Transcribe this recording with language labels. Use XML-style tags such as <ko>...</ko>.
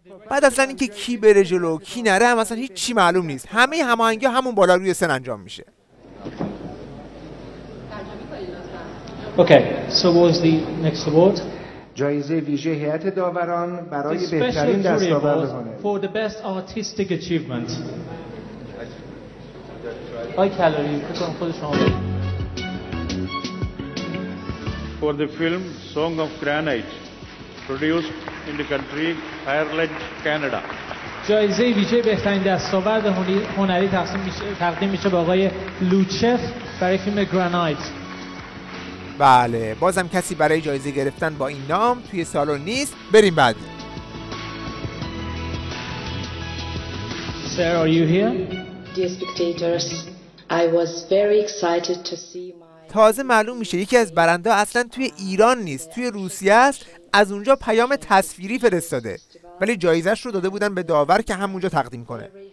<fa>بعد اصلا اینکه کی بره جلو کی نره هم اصلا هیچ چی معلوم نیست. همه هماهنگی همون بالا روی سن انجام میشه.</fa> <en>Okay, so what was the next award?</en> <fa>جایزه ویژه هیئت داوران برای بهترین دستاورد هنر.</fa> <en>For the best artistic achievement.</en> <fa>آی کلاری فکر کنم خود شما</fa> <en>for the film Song of Granite, produced in the country Ireland, Canada.</en> <fa>جایزه ویژه بهترین دستاورد هنری تقدیم میشه به آقای لوچف برای فیلم گرانایت. بله، بازم کسی برای جایزه گرفتن با این نام توی سالن نیست. بریم بعد.</fa> <en>Sir, are you here? Dear spectators, I was very excited to see my...</en> <fa>تازه معلوم میشه یکی از برنده اصلا توی ایران نیست، توی روسیه است. از اونجا پیام تصویری فرستاده، ولی جایزش رو داده بودن به داور که همونجا تقدیم کنه.</fa>